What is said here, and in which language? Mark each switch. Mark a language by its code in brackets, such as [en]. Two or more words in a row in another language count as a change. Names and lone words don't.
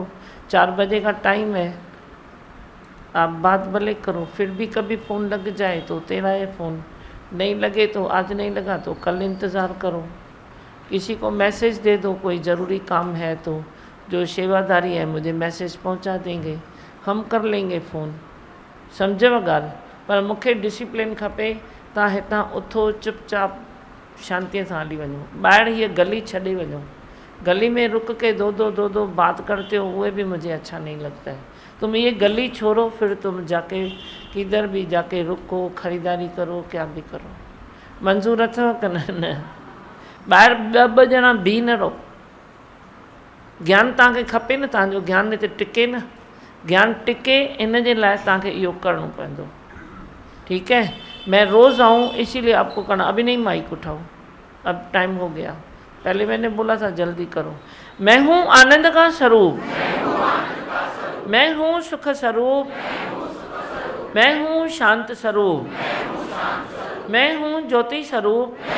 [hi] 4 बजे का टाइम है, आप बात भले करो। फिर भी कभी फ़ोन लग जाए तो तेरा है फ़ोन, नहीं लगे तो आज नहीं लगा तो कल इंतज़ार करो। किसी को मैसेज दे दो, कोई ज़रूरी काम है तो जो सेवादारी है मुझे मैसेज पहुंचा देंगे, हम कर लेंगे फ़ोन। [sd] सम्झव ॻाल्हि? पर मूंखे डिसिप्लिन खपे। तव्हां हितां उथो, चुपचाप शांति सां हली वञो। ॿाहिरि हीअ गली छॾे वञो। [hi] गली में रुक के दो बात करते हो, वो भी मुझे अच्छा नहीं लगता है। तुम ये गली छोड़ो, फिर तुम जाके किधर भी जाके रुको, ख़रीदारी करो, क्या भी करो। [sd] मंज़ूर अथव कि न? ॿाहिरि 2-2 ॼणा बीह न रहो। ज्ञान तव्हांखे खपे न, तव्हांजो ज्ञान हिते टिके न। ज्ञान टिके इन जे लाइ तव्हांखे इहो करिणो पवंदो। [hi] ठीक है, मैं रोज़ आऊँ इसीलिए आपको करना। अभी नहीं माइक उठाओ, अब टाइम हो गया। पहले मैंने बोला था जल्दी करो। मैं हूँ आनंद का स्वरूप, मैं हूँ सुख स्वरूप, मैं हूँ शांत स्वरूप, मैं हूँ ज्योति स्वरूप,